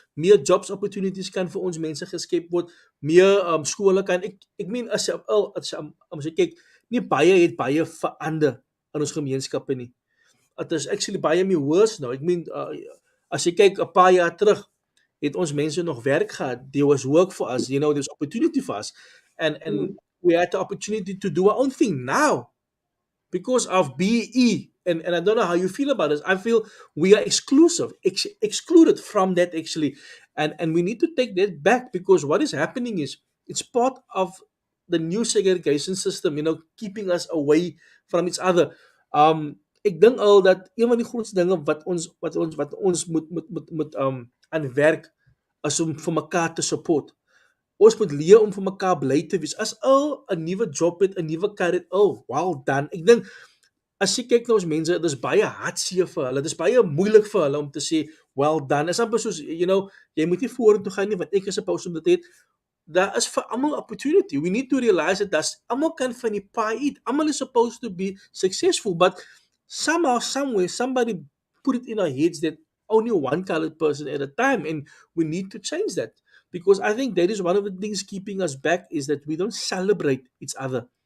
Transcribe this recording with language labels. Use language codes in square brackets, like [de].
[af] Meer jobs opportunities kan vir ons mense geskep word, meer skole kan ek meen as jy kyk, nie baie het baie verander in ons gemeenskappe nie. Dit is actually baie meer worse nou. Ek meen as jy kyk 'n paar jaar terug het ons mense nog werk gehad. [en] There was work for us, there's opportunity for us. And we had the opportunity to do our own thing. Now because of BE. And I don't know how you feel about this. I feel we are excluded from that actually. And we need to take that back because what is happening is it's part of the new segregation system, keeping us away from each other. [af] Ek dink al dat een van die grootste dinge wat ons moet aan werk is om vir mekaar te support. ons moet leer om vir mekaar bly te wees. As al 'n nuwe job het, 'n nuwe kar het, oh, well done. Ek dink as jy kyk na ons mense, dis baie hartseer vir hulle. Dis baie moeilik vir hulle om te sê well done. Is amper soos jy moet nie vorentoe gaan nie want ek is supposed om dit te hê. Daar is vir almal opportunity. We need to realize that almal kan van die pie eat. [en] Almal is supposed to be successful, but somehow, somewhere, somebody put it in our heads that only one colored person at a time, and we need to change that because I think that is one of the things keeping us back is that we don't celebrate each other.